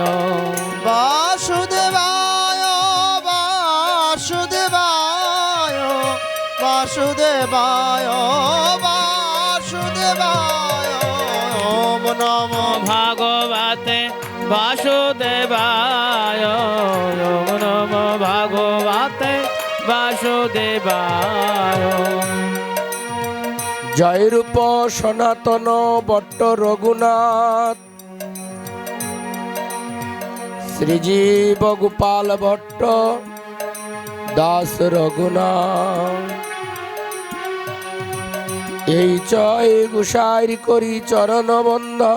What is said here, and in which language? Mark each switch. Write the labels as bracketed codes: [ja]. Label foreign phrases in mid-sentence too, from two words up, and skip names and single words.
[sa] বাসুদেবায় বাসুদেবায় বাসুদেবায় বাসুদেবায়। ওম নমো ভগবতে বাসুদেবায়। ওং নমো ভগবতে বাসুদেবায়। [bn] জয় রূপ সনাতন বট্ট রঘুনাথ শ্রীজীব গোপাল ভট্ট দাস রঘুনাথ। এই জয় গুসাইর করি চরণ বন্ধন